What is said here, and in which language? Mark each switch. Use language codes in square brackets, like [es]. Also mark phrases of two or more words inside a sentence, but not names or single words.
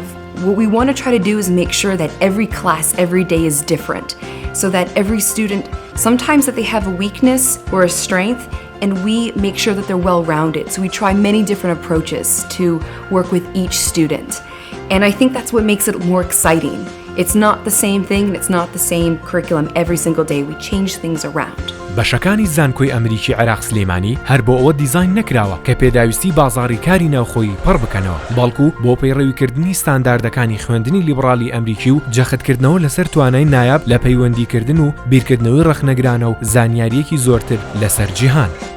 [en] What we want to try to do is make sure that every class, every day is different, so that every student, sometimes that they have a weakness or a strength, and we make sure that they're well-rounded. So we try many different approaches to work with each student. And I think that's what makes it more exciting. It's not the same thing, and it's not the same curriculum every single day. We change things around. [ckb] بەشەکانی زانکۆی ئەمریکی عراق سلەیمانی هەر بۆ ئەوە دیزاین نەکراوە کە پێداویستی بازاڕی کاری ناوخۆیی پڕ بکەنەوە، بەڵکو بۆ پەیڕەویکردنی ستانداردەکانی خوێندنی لیبرالی ئەمریکی و جەختکردنەوە لەسەر توانای نایاب لە پەیوەندیکردن و بیرکردنەوەی ڕەخنەگرانە و زانیاریەکی زۆرتر لەسەر جیهان.